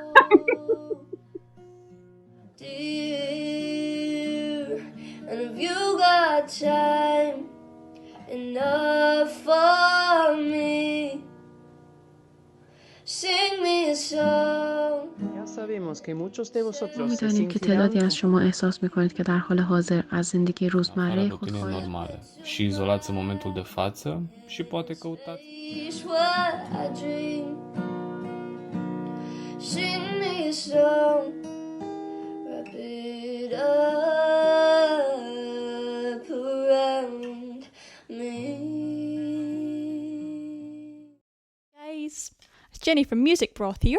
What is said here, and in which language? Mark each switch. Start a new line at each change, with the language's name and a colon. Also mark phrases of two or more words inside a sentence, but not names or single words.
English: Dear, and have you got time enough for me? Sing me a song.
Persian: می‌دانیم که تعدادی از شما احساس می‌کنید که در حال حاضر از زندگی روزمره خود
Romanian: normale. Și izolați în momentul de față și poate căutați.
English: Sing me a song. Wrap it up around me. Guys, it's Jenny from Music Broth here.